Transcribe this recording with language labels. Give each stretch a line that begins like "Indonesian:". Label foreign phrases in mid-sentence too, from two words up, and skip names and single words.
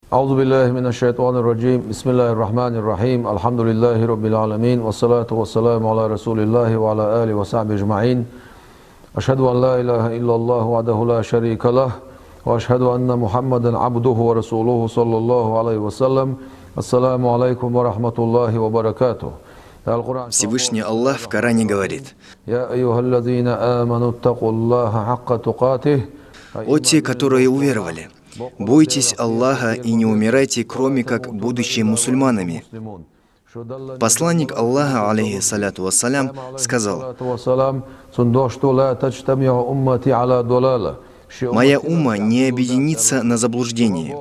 Arabic: أعوذ بالله من الشيطان الرجيم بسم الله الرحمن الرحيم الحمد لله رب العالمين والصلاة والسلام على رسول الله وعلى آله وصحبه أجمعين أشهد أن لا إله إلا الله وحده لا شريك له وأشهد أن محمدا عبده ورسوله صلى الله عليه وسلم السلام عليكم ورحمة الله وبركاته.
Russian: Всевышний Аллах в Коране говорит:
Arabic: يا أيها الذين آمنوا اتقوا الله حق تقاته.
Russian: «О те, которые уверовали, бойтесь Аллаха и не умирайте, кроме как будучи мусульманами». Посланник Аллаха,
Arabic: عليه الصلاة والسلام,
Russian: сказал: «Моя умма не объединится на заблуждении».